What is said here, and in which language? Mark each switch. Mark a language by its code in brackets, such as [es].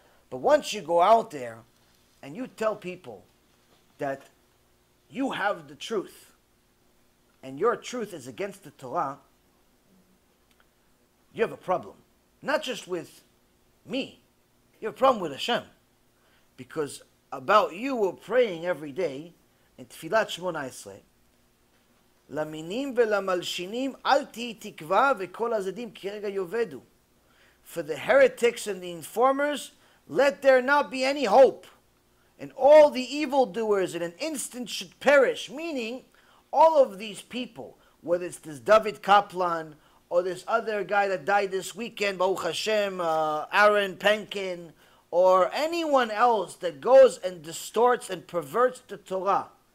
[en] But once you go out there and you tell people that you have the truth and your truth is against the Torah, you have a problem. Not just with me. You have a problem with HaShem. Because about you we're praying every day in Tfilat Shmona Esrei. [he] למינים ולמלשינים אל תהי תקווה וכל הזדים כרגע יאבדו. [en] For the heretics and the informers, let there not be any hope. And all the evildoers in an instant should perish. Meaning, all of these people, whether it's this David Kaplan, or this other guy that died this weekend, Baruch Hashem, Aaron Penkin, or anyone else that goes and distorts and perverts the Torah.